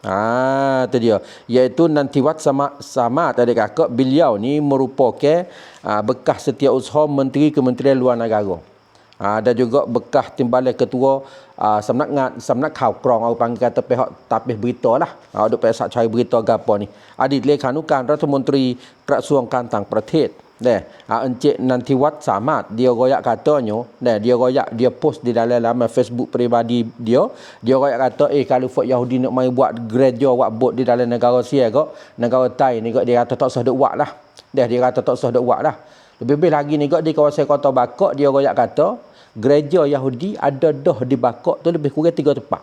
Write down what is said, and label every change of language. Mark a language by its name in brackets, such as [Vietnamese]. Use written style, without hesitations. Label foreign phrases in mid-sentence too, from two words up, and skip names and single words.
[Malay] tu dia iaitu Nantiwat Samad adik kakak beliau ni merupakan bekas setiausaha Menteri Kementerian Luar Negara dan juga bekas timbalan ketua Samnak Khao Krong orang panggil kata pihak tapis berita lah ada pihak cari berita gapo ni di Lekhananukan [Thai] รัฐมนตรีกระทรวงการต่างประเทศ [Malay] Encik Nantiwat Samad dia royak katanya dia royak dia post di dalam laman Facebook peribadi dia royak kata kalau fok Yahudi nak mai buat gereja buat bot di dalam negara sia kok negara Thai ni kok dia kata tak sah dak buat lah dia kata tak sah dak buat lah lebih-lebih lagi ni kok di kawasan kota Bangkok dia royak kata gereja Yahudi ada dah di Bangkok tu lebih kurang 3 tempat.